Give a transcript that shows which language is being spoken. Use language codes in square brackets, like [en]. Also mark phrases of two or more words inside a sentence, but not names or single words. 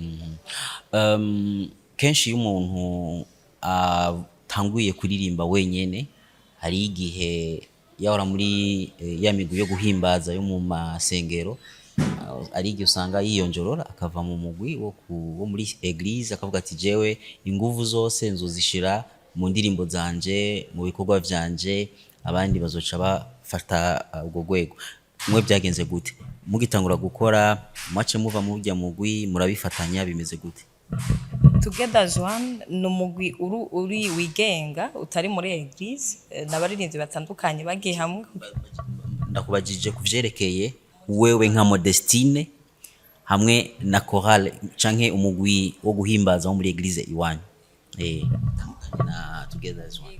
[rn] Kenshi iyo umuntu atanguye kuririmba wenyene hari igihe yahora muri ya migwi yo guhimbaza yo mu masengero ari igihe usanga yiyonjorora akava mu mugwi wo muri eglise akavuga ati jewe inguvu zose nzozishira mu ndirimbo zanje mu bikorwa vyanje abandi bazoca bafata ubwo gwego. Mwe byagenze gute mugitangura gukora mace muva mu burya mugwi murabifatanya bimeze gute? Together as One no mugwi uri wigenga utari muri eglise n'abaririmbyi batandukanye bagiye hamwe. Ndakubajije kuvyerekeye wewe nka Modestine hamwe na chorale canke umugwi wo guhimbaza wo muri eglise iwanyu na Together as One.